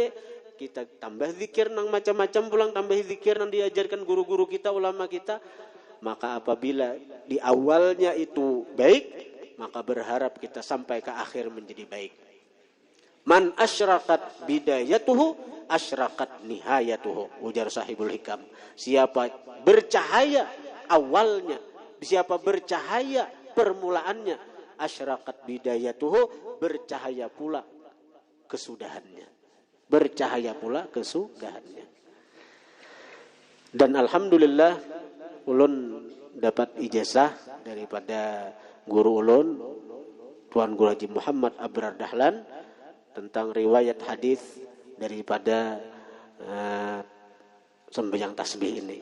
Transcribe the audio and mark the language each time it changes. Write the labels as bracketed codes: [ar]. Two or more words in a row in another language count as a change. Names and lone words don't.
[bjn] Kita tambah zikir nang macam-macam pulang, tambah zikir nang diajarkan guru-guru kita, ulama kita. Maka apabila di awalnya itu baik, maka berharap kita sampai ke akhir menjadi baik. [ar] من أشرقت بدايته أشرقت نهايته, ujar sahibul hikam. [bjn] Siapa bercahaya awalnya, siapa bercahaya permulaannya, [ar] أشرقت بدايته, [bjn] bercahaya pula kesudahannya. Bercahaya pula kesudahannya. Dan alhamdulillah ulun dapat ijazah daripada guru ulun Tuan Guru Haji Muhammad Abrar Dahlan tentang riwayat hadis daripada sembahyang tasbih ini.